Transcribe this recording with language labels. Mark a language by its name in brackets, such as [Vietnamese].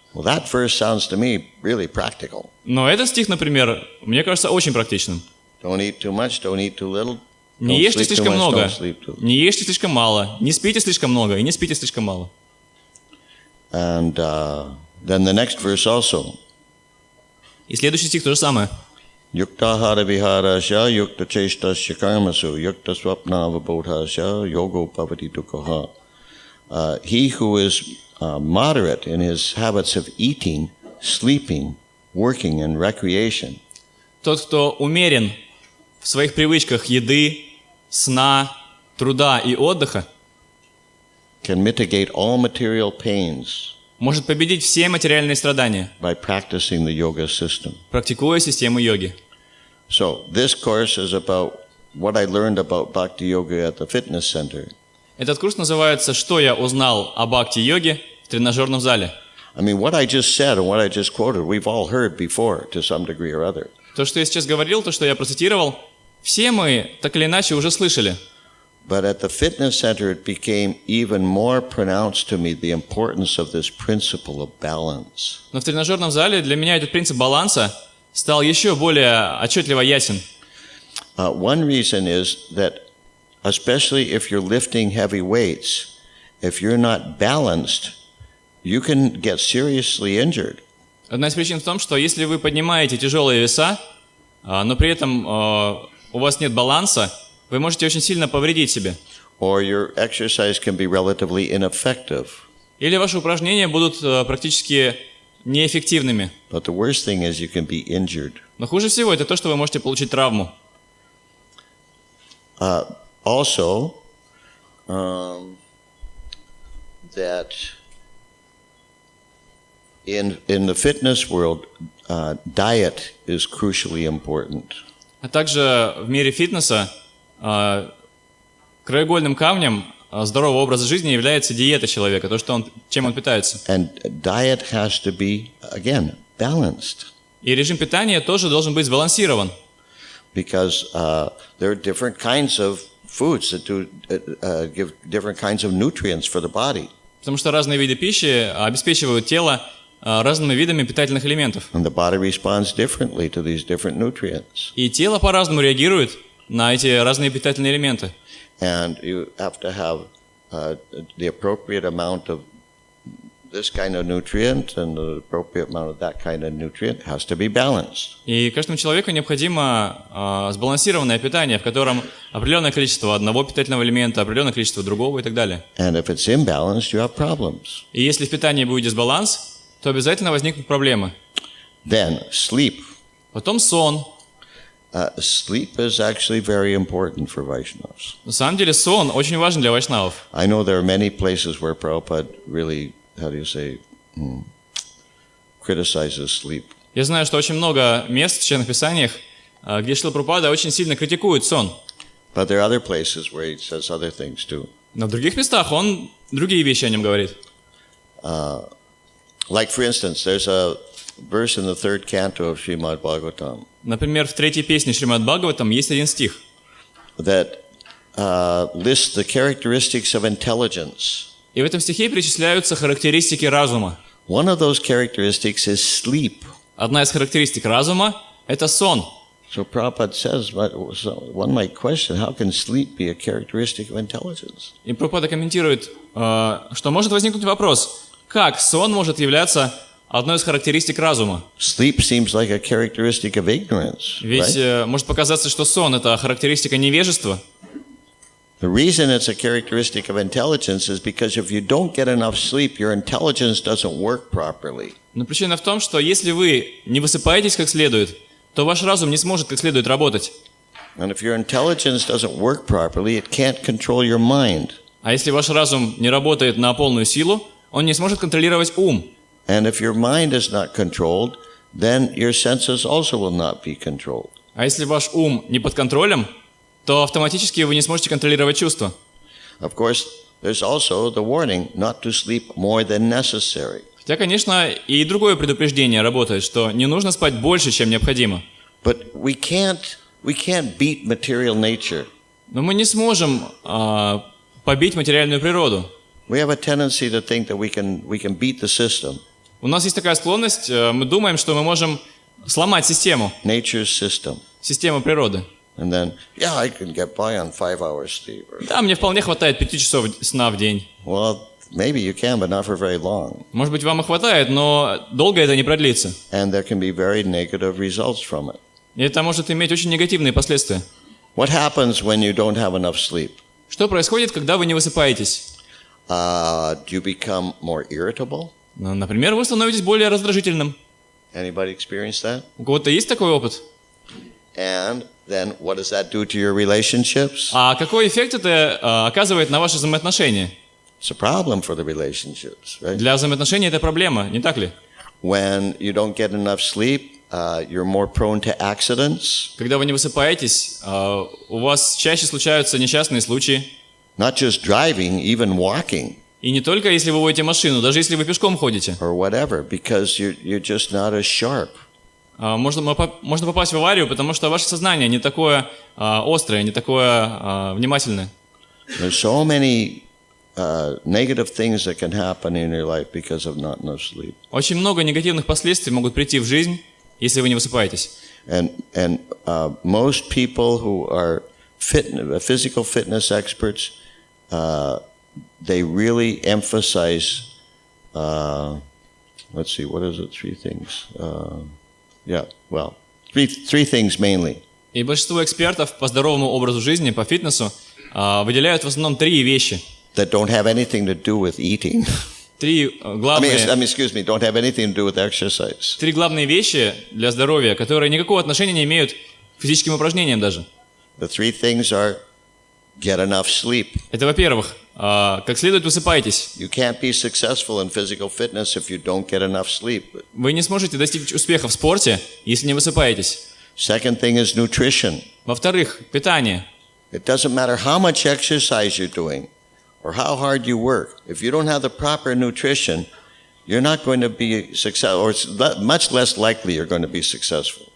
[English] Well, that verse sounds to me really practical. [Russian] Но этот стих, например, мне кажется очень практичным. [English] Don't eat too much, don't eat too little. [Russian] Не [English] Don't [Russian] ешьте [English] sleep too [Russian] слишком [English] much, [Russian] много, [English] don't sleep too. [Russian] не ешьте слишком мало, не спите слишком много и не спите слишком мало. [English] And then the next verse also. [Russian] И следующий стих то же самое. [Sanskrit] Yukta hara viharasya, yukta cheshtasya karmasu, yukta swapna vabodhasya, yogo bhavati dukkha. [English] He who is moderate in his habits of eating, sleeping, working, and recreation. [Russian] Тот, кто умерен в своих привычках еды, сна, труда и отдыха, [English] Can mitigate all material pains [Russian] может победить все материальные страдания, [English] by practicing the yoga system. [Russian] практикуя систему йоги. [English] So this course is about what I learned about bhakti yoga at the fitness center. [Russian] Этот курс называется «Что я узнал о бхакти-йоге в тренажерном зале». [English] I mean, what I just said and what I just quoted, we've all heard before to some degree or other. [Russian] То, что я сейчас говорил, то, что я процитировал, все мы так или иначе уже слышали. [English] But at the fitness center, it became even more pronounced to me the importance of this principle of balance. [Russian] Но в тренажерном зале для меня этот принцип баланса стал еще более отчетливо ясен. [English] One reason is that, especially if you're lifting heavy weights, if you're not balanced, you can get seriously injured. [Russian] Одна из причин в том, что если вы поднимаете тяжелые веса, но при этом у вас нет баланса, вы можете очень сильно повредить себе. [English] Or your exercise can be relatively ineffective. [Russian] Или ваши упражнения будут практически неэффективными. [English] But the worst thing is you can be injured. [Russian] Но хуже всего это то, что вы можете получить травму. [English] Also, that in the fitness world, diet is crucially important. [Russian] А также в мире фитнеса краеугольным камнем здорового образа жизни является диета человека, то, чем он питается. [English] And diet has to be, again, balanced. [Russian] И режим питания тоже должен быть сбалансирован. [English] Because there are different kinds of foods that give different kinds of nutrients for the body. [Russian] Потому что разные виды пищи обеспечивают тело разными видами питательных элементов. [English] And the body responds differently to these different nutrients. [Russian] И тело по-разному реагирует на эти разные питательные элементы. [English] And you have to have the appropriate amount of this kind of nutrient and the appropriate amount of that kind of nutrient has to be balanced. [Russian] И каждому человеку необходимо сбалансированное питание, в котором определенное количество одного питательного элемента, определенное количество другого и так далее. [English] And if it's imbalanced, you have problems. [Russian] И если в питании будет дисбаланс, то обязательно возникнут проблемы. [English] Then sleep. [Russian] Потом сон. [English] Sleep is actually very important for Vaishnavas. [Russian] На самом деле сон очень важен для вайшнавов. [English] I know there are many places where Prabhupada really, how do you say, criticizes sleep. [Russian] Я знаю, что очень много мест в Священных Писаниях, где Шрила Прабхупада очень сильно критикует сон. [English] But there are other places where he says other things too. [Russian] Но в других местах он другие вещи о нем говорит. [English] Like for instance, there's a verse in the third canto of Srimad Bhagavatam. [Russian] Например, в третьей песне Шримад Бхагаватам есть один стих, [English] That lists the characteristics of intelligence. [Russian] и в этом стихе перечисляются характеристики разума. [English] One of those characteristics is sleep. [Russian] Одна из характеристик разума – это сон. [English] So Prabhupada says, one might question, how can sleep be a characteristic of intelligence? [Russian] И Прабхупада комментирует, что может возникнуть вопрос, как сон может являться одной из характеристик разума? [English] Sleep seems like a characteristic of ignorance, [Russian] Ведь [English] right? [Russian] может показаться, что сон – это характеристика невежества. [English] The reason it's a characteristic of intelligence is because if you don't get enough sleep, your intelligence doesn't work properly. [Russian] Но причина в том, что если вы не высыпаетесь как следует, то ваш разум не сможет как следует работать. [English] And if your intelligence doesn't work properly, it can't control your mind. [Russian] А если ваш разум не работает на полную силу, он не сможет контролировать ум. [English] And if your mind is not controlled, then your senses also will not be controlled. [Russian] А если ваш ум не под контролем, то автоматически вы не сможете контролировать чувства. [English] Of course, there's also the warning not to sleep more than necessary. [Russian] Хотя, конечно, и другое предупреждение работает, что не нужно спать больше, чем необходимо. [English] But we can't beat material nature. [Russian] Но мы не сможем побить материальную природу. [English] We have a tendency to think that we can beat the system, [Russian] У нас есть такая склонность, мы думаем, что мы можем сломать систему, [English] nature's system. [Russian] систему природы. [English] And then, yeah, I can get by on 5 hours sleep. [Russian] Да, мне вполне хватает 5 часов сна в день. [English] Well, maybe you can, but not for very long. [Russian] Может быть, вам и хватает, но долго это не продлится. [English] And there can be very negative results from it. [Russian] И это может иметь очень негативные последствия. [English] What happens when you don't have enough sleep? [Russian] Что происходит, когда вы не высыпаетесь? [English] Do you become more irritable? [Russian] Например, вы становитесь более раздражительным. [English] Anybody experience that? [Russian] У кого-то есть такой опыт? [English] And then what does that do to your relationships? [Russian] А какой эффект это оказывает на ваши взаимоотношения? [English] It's a problem for the relationships, right? [Russian] Для взаимоотношений это проблема, не так ли? [English] When you don't get enough sleep, you're more prone to accidents. [Russian] Когда вы не высыпаетесь, у вас чаще случаются несчастные случаи. [English] Not just driving, even walking [Russian] И не только если вы водите машину, даже если вы пешком ходите. [English] or whatever, because you're just not as sharp. [Russian] Можно попасть в аварию, потому что ваше сознание не такое острое, не такое внимательное. [English] There's so many negative things that can happen in your life because of not enough sleep. [Russian] Очень много негативных последствий могут прийти в жизнь, если вы не высыпаетесь. [English] And most people who are physical fitness experts, they really emphasize, let's see, what is it? Three things. Three things mainly. [Russian] И большинство экспертов по здоровому образу жизни, по фитнесу, выделяют в основном три вещи. [English] That don't have anything to do with eating. [Russian] Три главные [English] don't have anything to do with exercise. [Russian] Три главные вещи для здоровья, которые никакого отношения не имеют к физическим упражнениям даже. [English] The three things are get enough sleep. [Russian] Это, во-первых, как следует высыпайтесь. [English] You can't be successful in physical fitness if you don't get enough sleep. [Russian] Вы не сможете достичь успеха в спорте, если не высыпаетесь. [English] Second thing is nutrition. [Russian] Во-вторых, питание. [English] It doesn't matter how much exercise you're doing or how hard you work. If you don't have the proper nutrition, you're not going to be successful, or it's much less likely you're going to be successful.